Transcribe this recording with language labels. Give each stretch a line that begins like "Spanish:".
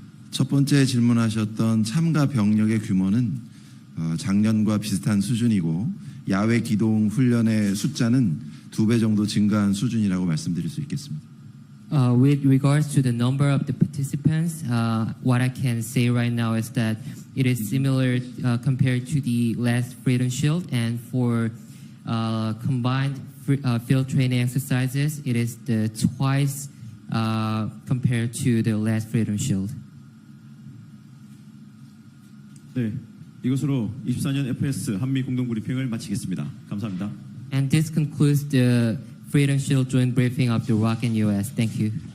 Korean: 첫 번째 질문하셨던 참가 병력의 규모는 작년과 비슷한 수준이고 야외 기동 훈련의 숫자는 2배 정도 증가한 수준이라고 말씀드릴 수 있겠습니다.
English: With regards to the number of the participants, what I can say right now is that it is similar compared to the last Freedom Shield, and for combined field training exercises, it is the twice compared to the last Freedom Shield.
Korean: 네, 이것으로 24년 FS 한미 공동 브리핑을 마치겠습니다. 감사합니다.
English: And this concludes the Freedom Shield joint briefing of the ROC and US. Thank you.